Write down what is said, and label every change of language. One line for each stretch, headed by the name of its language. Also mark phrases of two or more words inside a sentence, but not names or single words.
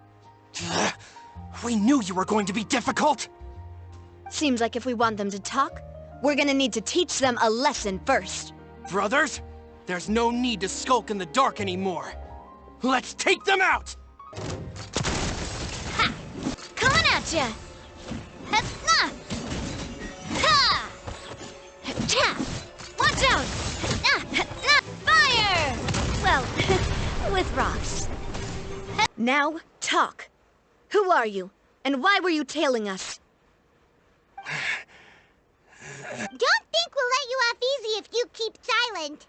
English: We knew you were going to be difficult. Seems like if we want them to talk, we're gonna need to teach them a lesson first. Brothers, there's no need to skulk in the dark anymore. Let's take them out! Ha! Coming at ya! Ha! Ha! Ha! Watch out! Fire! Well, with rocks. Now, talk. Who are you? And why were you tailing us? Don't think we'll let you off easy if you keep silent.